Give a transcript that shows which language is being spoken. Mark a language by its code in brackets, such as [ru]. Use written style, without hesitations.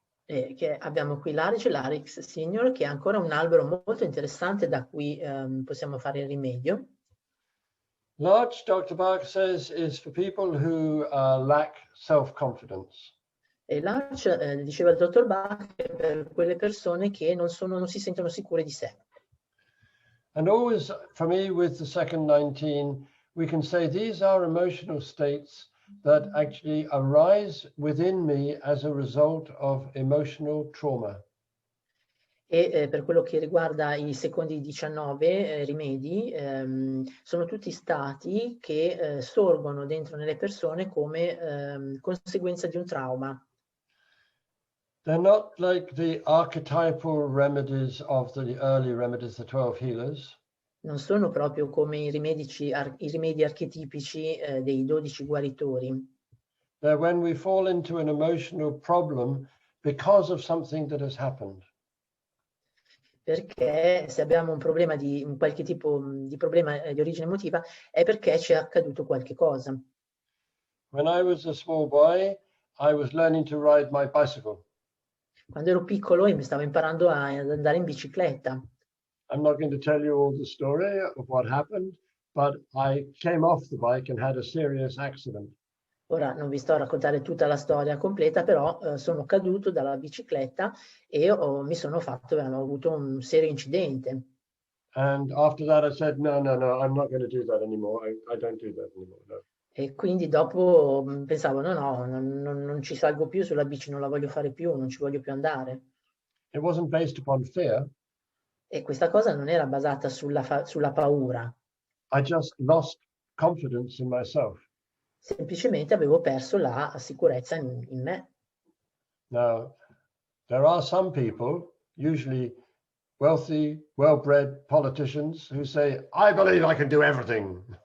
[it] Che abbiamo qui l'arice, l'Arix senior, che è ancora un albero molto interessante da cui possiamo fare il rimedio. [en] Larch, Dr. Bach says, is for people who lack self-confidence. [it] E l'arch, diceva il dottor Bach, è per quelle persone che non si sentono sicure di sé. [en] And always, for me, with the second 19, we can say these are emotional states that actually arise within me as a result of emotional trauma. [it] E per quello che riguarda i secondi 19 rimedi, sono tutti stati che sorgono dentro nelle persone come conseguenza di un trauma. [en] They're not like the archetypal remedies of the early remedies, the 12 healers. [it] Non sono proprio come i rimedi archetipici dei 12 guaritori. [en] They're when we fall into an emotional problem because of something that has happened. [it] Perché se abbiamo un problema un qualche tipo di problema di origine emotiva è perché ci è accaduto qualche cosa. [en] When I was a small boy, I was learning to ride my bicycle. [it] Quando ero piccolo e mi stavo imparando ad andare in bicicletta. [en] I'm not going to tell you all the story of what happened, but I came off the bike and had a serious accident. [it] Ora non vi sto a raccontare tutta la storia completa, però sono caduto dalla bicicletta e mi sono ho avuto un serio incidente. [en] And after that I said, no, I'm not going to do that anymore. I don't do that anymore, no. [it] E quindi dopo pensavo, non ci salgo più sulla bici, non la voglio fare più, non ci voglio più andare. [en] It wasn't based upon fear. [it] E questa cosa non era basata sulla paura. [en] I just lost confidence in myself. [it] Semplicemente avevo perso la sicurezza in me. [en] Now, there are some people, usually wealthy, well-bred politicians, who say, I believe I can do everything.